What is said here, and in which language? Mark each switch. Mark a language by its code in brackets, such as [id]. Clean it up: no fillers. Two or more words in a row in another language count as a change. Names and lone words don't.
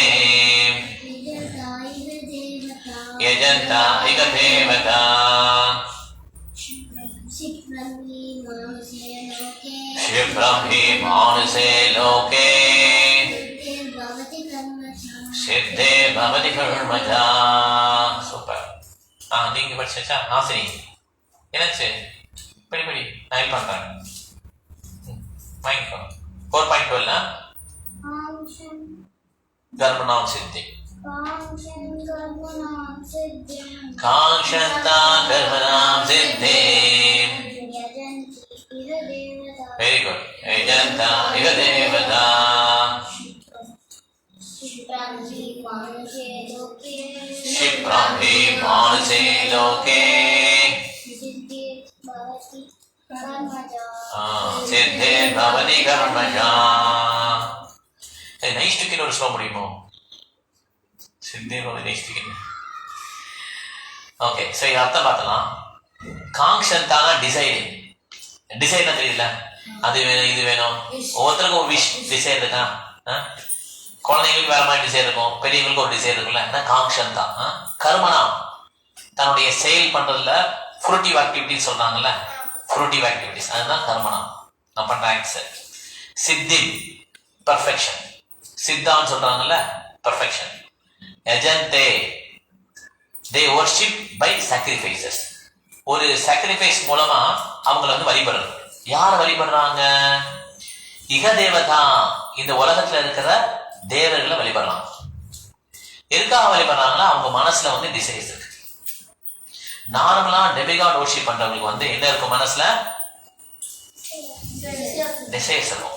[sa] यजन्ता इह देवता यजन्ता इह देवता क्षिप्रं हि मानुषे लोके क्षिप्रं हि मानुषे लोके सिद्धिर्भवति कर्मजा सिद्धिर्भवति कर्मजा [ta] சூப்பர் நீங்க படிச்சாச்சா நாசினி என்னாச்சு படி படி நான் ஹெல்ப் பண்றேன் வாங்கிக்கோ 4.12 [sa] कर्मणां सिद्धि कांक्षन्ता कर्मणां सिद्धि [en] very good [sa] यजन्ता इह देवता क्षिप्रं हि मानुषे लोके सिद्धिर्भवति कर्मजा नैष्ठिकिन [ta] ஒரு சொல்ல முடியுமோ [sa] सिद्धिर्भवति नैष्ठिकिन [ta] ஓகே சோ இது அர்த்தம் பார்த்தலாம் காங்க்ஷந்தானா டிசைர்னா தெரியல அது வேணும் இது வேணும் ஒவ்வொருத்தருக்கும் ஒரு டிசைர் இருக்கா குழந்தைங்களுக்கு வேற மாதிரி டிசைர் இருக்கும் பெரியவங்களுக்கு ஒரு டிசைர் இருக்குல்ல அதான் [sa] காங்க்ஷந்தா கர்மனா [ta] தன்னுடைய செயல் பண்றதுல [en] fruitive activities [ta] சொல்றாங்கல்ல ஃப்ரூட்டிவ் ஆக்டிவிட்டிஸ் அதுதான் கர்மனா நான் பண்ற ஆக்சர் சித்தி பர்ஃபெக்ஷன் சித்தான்னு சொல்றாங்கல்ல பர்ஃபெக்ஷன் யஜந்தே [en] they worship by sacrifices [ta] ஒரு sacrifice மூலமா அவங்கள வந்து வழிபடுறது யார வழிபடுறாங்க [sa] இக தேவதா [ta] இந்த உலகத்துல இருக்கிற தேவர்களை வழிபடுறாங்க எதுக்காக வழிபடுறாங்கன்னா அவங்க மனசுல வந்து டிசைர்ஸ் இருக்கு நார்மலா [en] demigod worship [ta] பண்றவங்களுக்கு வந்து என்ன இருக்கும் மனசுல டிசைர்ஸ் இருக்கும்.